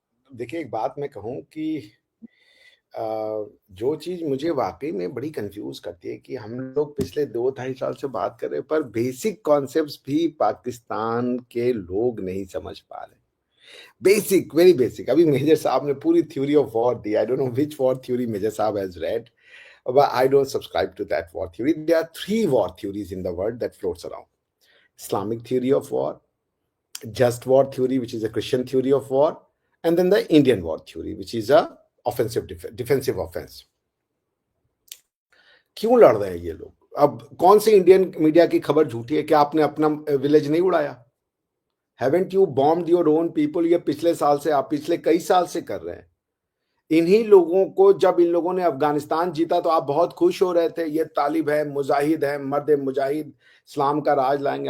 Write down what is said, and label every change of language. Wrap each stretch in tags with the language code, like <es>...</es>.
<hi>देखिए, एक बात मैं कहूँ कि अ, जो चीज़ मुझे वाक़ई में बड़ी कन्फ्यूज़ करती है कि हम लोग पिछले 2 ढाई साल से बात कर रहे हैं, पर बेसिक कॉन्सेप्ट्स भी पाकिस्तान के लोग नहीं समझ पा रहे। Basic, very basic. अभी मेजर साहब ने पूरी theory of war the. I don't know which war theory major साहब has red,</hi> <en>but I don't subscribe to that war theory. There are 3 war theories in the world that floats around. Islamic theory of war, just war theory, which is a Christian theory of war, and then the Indian war theory, which is a defensive offense.</en> <hi>क्यों लड़ रहे हैं ये लोग? अब कौन सी Indian media की खबर झूठी है? क्या आपने अपना विलेज नहीं उड़ाया?</hi> <en>Haven't you bombed your own people?</en> <hi>ये पिछले साल से, आप पिछले कई साल से कर रहे हैं। इन्हीं लोगों को, जब इन लोगों ने अफगानिस्तान जीता तो आप बहुत खुश हो रहे थे, ये तालिब है, मुजाहिद है, मर्द मुजाहिद, इस्लाम का राज लाएंगे।</hi>